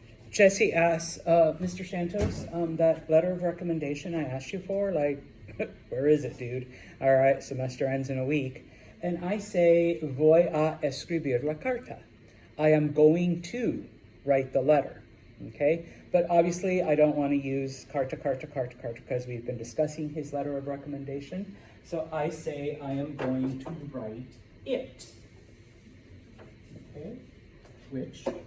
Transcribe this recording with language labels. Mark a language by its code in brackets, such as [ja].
[en] Jesse asks, Mr. Santos, that letter of recommendation I asked you for, like, where is it, dude? All right, semester ends in a week. And I say, [es] voy a escribir la carta. [en] I am going to write the letter, okay? But obviously, I don't want to use carta because we've been discussing his letter of recommendation. So I say, I am going to write it, okay? Which...